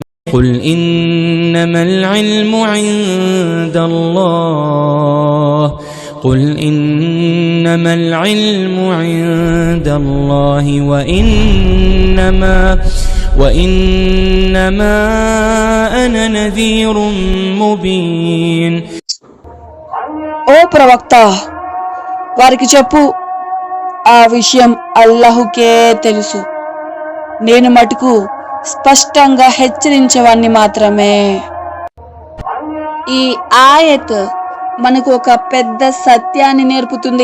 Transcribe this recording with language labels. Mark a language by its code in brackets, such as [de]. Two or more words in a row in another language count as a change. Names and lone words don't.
[ar] قل إنما العلم عند الله قل إنما العلم عند الله وإنما أنا نذير مبين. [te] ఓ ప్రవక్త, వారికి చెప్పు, ఆ విషయం అల్లాహుకే తెలుసు. నేను మటుకు స్పష్టంగా హెచ్చరించేవాణ్ణి మాత్రమే. ఈ ఆయత్ మనకు ఒక పెద్ద సత్యాన్ని నేర్పుతుంది.